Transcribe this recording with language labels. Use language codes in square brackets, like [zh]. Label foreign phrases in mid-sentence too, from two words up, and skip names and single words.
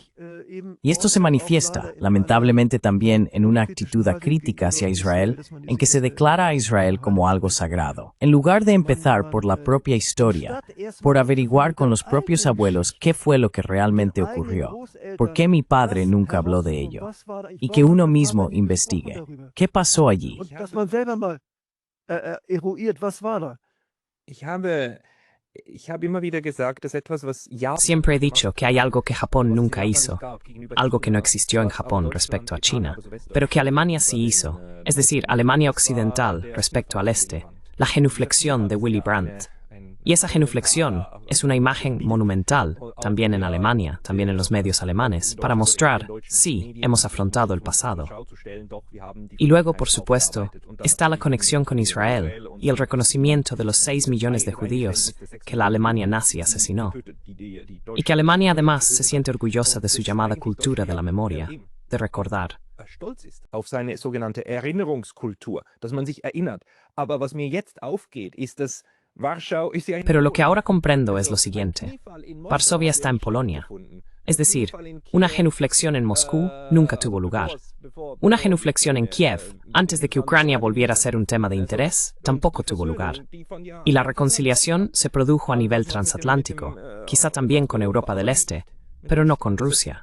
[es] Y esto se manifiesta, lamentablemente también, en una actitud crítica hacia Israel, en que se declara a Israel como algo sagrado. En lugar de empezar por la propia historia, por averiguar con los propios abuelos qué fue lo que realmente ocurrió, por qué mi padre nunca habló de ello, y que uno mismo investigue. ¿Qué pasó allí? [de] Dass man selber mal eruiert, was war da? Ich habe immer wieder gesagt, dass etwas, was [es] Siempre he dicho que hay algo que Japón nunca hizo, algo que no existió en Japón respecto a China, pero que Alemania sí hizo, es decir, Alemania Occidental respecto al este, la genuflexión de Willy Brandt. Y esa genuflexión es una imagen monumental, también en Alemania, también en los medios alemanes, para mostrar, sí, hemos afrontado el pasado. Y luego, por supuesto, está la conexión con Israel y el reconocimiento de los 6 millones de judíos que la Alemania nazi asesinó. Y que Alemania además se siente orgullosa de su llamada cultura de la memoria, de recordar. [de] stolz ist auf seine sogenannte Erinnerungskultur, dass man sich erinnert. Aber was mir jetzt aufgeht, ist, dass Warschau ist ja [es] Pero lo que ahora comprendo es lo siguiente. Varsovia está en Polonia. Es decir, una genuflexión en Moscú nunca tuvo lugar. Una genuflexión en Kiev, antes de que Ucrania volviera a ser un tema de interés, tampoco tuvo lugar. Y la reconciliación se produjo a nivel transatlántico, quizá también con Europa del Este, pero no con Rusia.